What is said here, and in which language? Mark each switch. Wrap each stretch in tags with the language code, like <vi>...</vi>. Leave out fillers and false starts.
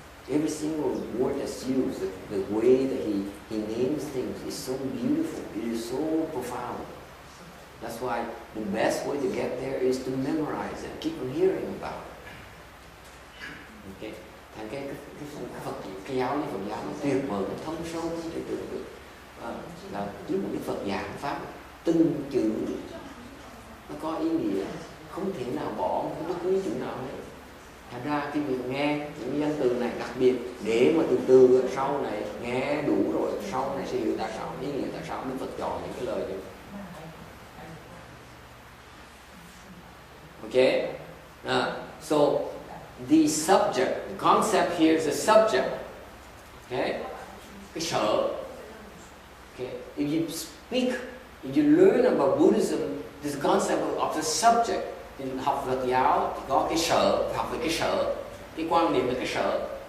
<en>Every single word that's used, the way that he names things is so beautiful. It is so profound. That's why the best way to get there is to memorize it, keep on hearing about it. Okay.</en> <vi>Thành cái Phật, cái giáo lý Phật giáo nó tuyệt vời, nó thâm sâu, không thể tưởng được. Là lúc mà Đức Phật giảng pháp, từng chữ nó có ý nghĩa, không thể nào bỏ bất cứ chữ nào hết. Thành ra cái việc nghe những danh từ này đặc biệt để mà từ từ sau này nghe đủ rồi, sau này sẽ hiểu tại sao, ý nghĩa tại sao Đức Phật chọn những cái lời như okay.</vi> <en>So the subject, the concept here is the subject. Okay, cái sở. Okay, if you speak, if you learn about Buddhism, this concept of the subject.</en> <vi>Thì học Phật giáo thì có cái sở, học về cái sở, cái quan niệm về cái sở.</vi>